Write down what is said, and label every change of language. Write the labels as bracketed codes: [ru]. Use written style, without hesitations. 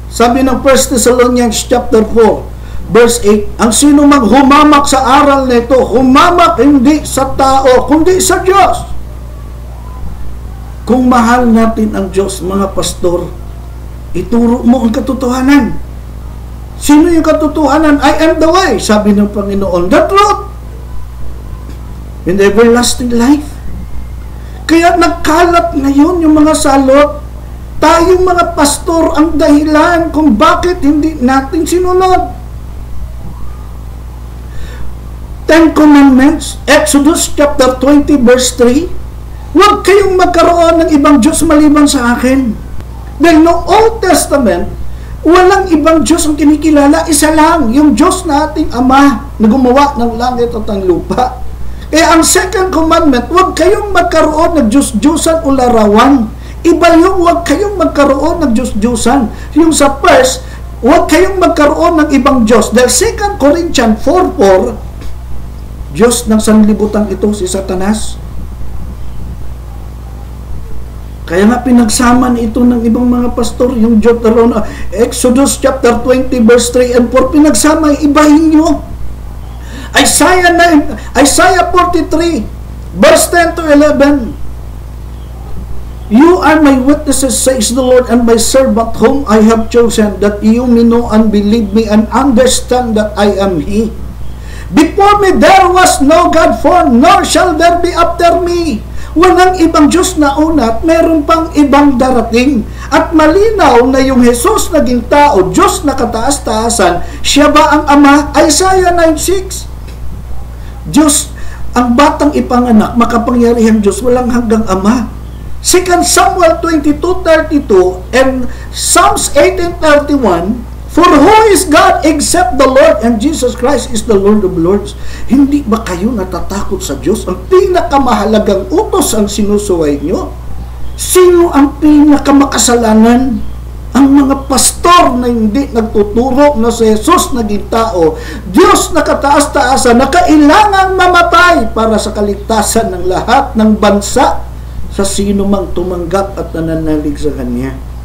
[tl] Sabi ng 1 Thessalonians chapter 4, verse 8, ang sino mang humamak sa aral nito, humamak hindi sa tao, kundi sa Diyos. Kung mahal natin ang Diyos, mga pastor, ituro mo ang katotohanan. Sino yung katotohanan? [en] I am the way, [tl] sabi ng Panginoon, [en] the truth, and everlasting life. [tl] Kaya nagkalat ngayon yung mga salot. Tayong mga pastor ang dahilan kung bakit hindi natin sinunod. 10 Commandments, Exodus chapter 20 verse 3, huwag kayong magkaroon ng ibang Diyos maliban sa akin. Dahil no Old Testament, walang ibang Diyos ang kinikilala, isa lang, yung Diyos na ating Ama na gumawa ng langit at ang lupa. Kaya ang second commandment, huwag kayong magkaroon ng Diyos-Diyosan o larawan. Iba yung huwag kayong magkaroon ng Diyos-Diyosan. Yung sa first, huwag kayong magkaroon ng ibang Diyos. Dahil 2 Corinthians 4:4, Diyos ng sanlibutan ito si Satanas. Kaya nga pinagsaman ito ng ibang mga pastor, yung Exodus chapter 20 verse 3 and 4, pinagsama, ibahin nyo. [en] Isaiah 43 verse 10 to 11, you are my witnesses, says the Lord, and my servant whom I have chosen, that you may know and believe me and understand that I am He. Before me there was no God formed, nor shall there be after me. [tl] Walang ibang Diyos na una at meron pang ibang darating. At malinaw na yung Jesus naging tao, Diyos na kataas-taasan, siya ba ang Ama? Isaiah 9:6. Diyos, ang batang ipanganak, makapangyarihang Diyos, walang hanggang Ama. [en] 2 Samuel 22:32 and Psalms 18:31, for who is God except the Lord, and Jesus Christ is the Lord of Lords. [tl] Hindi ba kayo natatakot sa Diyos? Ang pinakamahalagang utos ang sinusuway nyo. Sino ang pinakamakasalanan? Ang mga pastor na hindi nagtuturo na si Jesus naging tao, Diyos na kataas-taasan, na kailangang mamatay para sa kaligtasan ng lahat ng bansa sa sino mang tumanggap at nananalig sa Kanya.